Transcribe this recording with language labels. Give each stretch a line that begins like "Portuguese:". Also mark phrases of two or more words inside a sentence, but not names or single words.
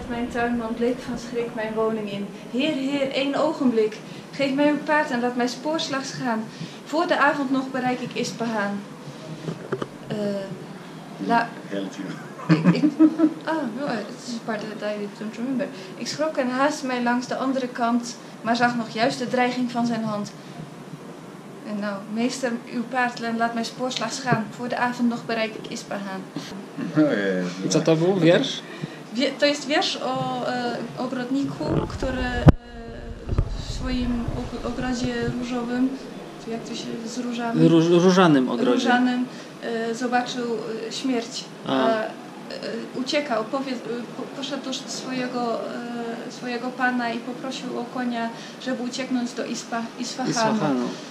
Dutch: tuinman bleek van schrik mijn woning in. Heer, heer, 1 ogenblik. Geef mij uw paard en laat mij spoorslags gaan. Voor de avond nog bereik ik Ispahan. Het is
English: part that I don't remember.
Dutch: Ik schrok en haastte mij langs de andere kant, maar zag nog juist de dreiging van zijn hand. En nou, meester, uw paard en laat mij spoorslags gaan. Voor de avond nog bereik ik Ispahan.
Polish: I co to był wiersz? To jest wiersz o ogrodniku, który w swoim ogrodzie różowym, jak to się z różami? Różanym ogrodzie. Różanym zobaczył śmierć. Uciekał, poszedł do swojego pana i poprosił o konia, żeby ucieknąć do Isfahanu.